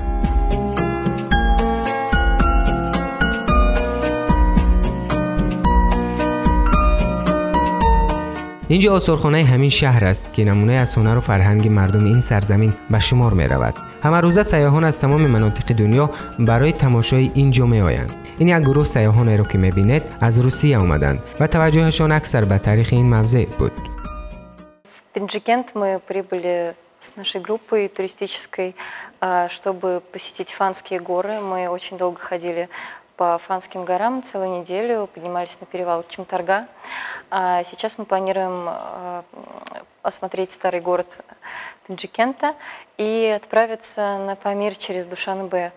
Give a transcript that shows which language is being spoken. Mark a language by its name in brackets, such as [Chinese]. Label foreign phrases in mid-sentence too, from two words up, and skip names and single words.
[Persian] اینجا آثارخانه همین شهر است که نمونه از هنر و فرهنگ مردم این سرزمین به شمار می رود. همه روزه سیاحان از تمام مناطق دنیا برای تماشای اینجا می آیند. این یک گروه سیاحان را که می بینید از روسیه آمدند و توجهشان اکثر به تاریخ این موضع بود. [Russian] В Панчакент мы прибыли с нашей группой туристической, чтобы посетить Фанские горы. Мы очень долго ходили по Фанским горам, целую неделю, поднимались на перевал Чимтарга. А сейчас мы планируем осмотреть старый город Панчакента и отправиться на Памир через Душанбе.